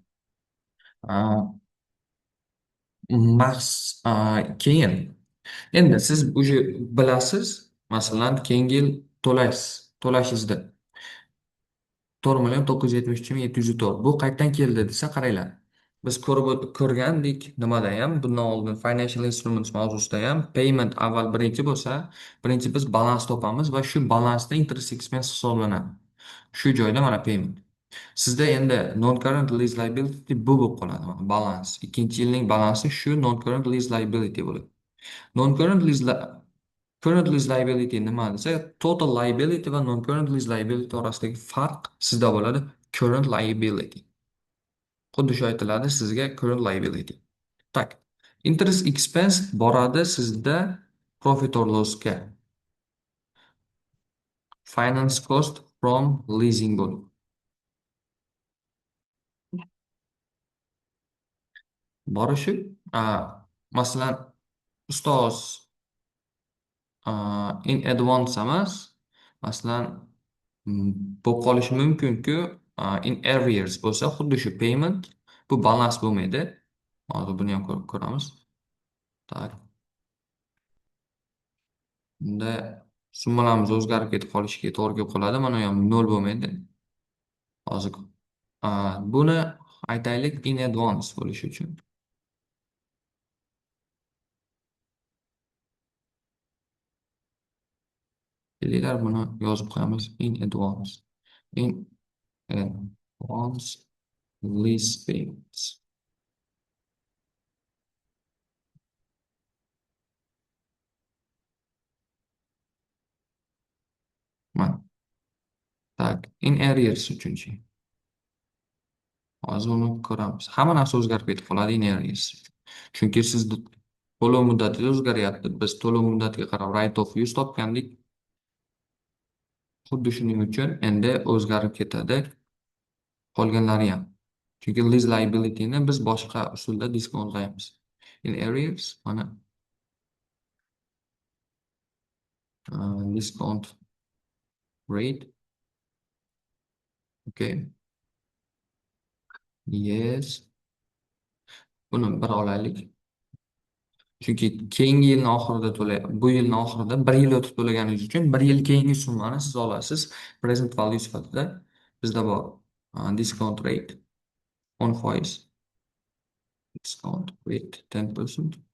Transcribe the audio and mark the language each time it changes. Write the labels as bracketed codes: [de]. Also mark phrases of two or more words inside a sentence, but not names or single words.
[uz] А, keyin endi siz уже bilasiz, masalan, keyingi yil to'lashingizda 4,973,704. Bu qayerdan keldi desa qaranglar. Biz ko'rgandik nimada ham, bundan oldin [en] financial instruments [uz] mavzusida ham payment avval birinchi bo'lsa, birinchi biz balans topamiz va shu balansda [en] interest expense [uz] hisoblanadi. Shu joyda mana payment. Sizda endi [en] non-current lease liability [uz] bu bo'lib qoladi. Mana balans. Ikkinchi yilning balansi shu [en] non-current lease liability [uz] bo'ladi. [en] Non-current lease current lease liability [uz] nima desa, [en] total liability [uz] va [en] non-current lease liability [uz] orasidagi farq sizda bo'ladi [en] current liability. [uz] Xuddi shu aytiladi sizga [en] current liability. [uz] Tak. [en] Interest expense [uz] boradi sizda [en] profit or lossga. Finance cost from leasing bo'ladi. [uz] Borishi, masalan, ustoz [en] in advance [uz] emas, masalan, bo'lib qolishi mumkin-ku, [en] in arrears [uz] bo'lsa, xuddi shu payment bu balans bo'lmaydi. Hozir buni ham ko'rib ko'ramiz. Tak. Unda summalarimiz o'zgarib ketib qolishiga to'g'ri kelib qoladi. Mana u ham 0 bo'lmaydi. Hozir buni aytaylik [en] in advance [uz] bo'lishi uchun. Kelinglar buni yozib qo'yamiz [en] in advance. In advance lease payments. [uz] Mana. Tak, [en] in arrears [uz] uchinchi. Hozir uni ko'ramiz. Hamma narsa o'zgarib ketib qoladi [en] in arrears. [uz] Chunki sizni to'lov muddati o'zgaryapti. Biz to'lov muddatiga qarab [en] write off [uz] 100 topgandik. Xuddi shuning uchun endi o'zgarib ketadi qolganlari ham. Chunki [en] lease liability'ni [uz] biz boshqa usulda diskontlaymiz. [en] In arrears mana discount rate. Okay. Yes. [uz] Buni bir olaylik. Chunki keyingi yilni oxirida bu yilni oxirida bir yil o'tib to'laganingiz uchun bir yil keyingi summani siz olasiz. [en] Present value [uz] sifatida bizda bor [en] discount rate 10%. Discount rate 10%.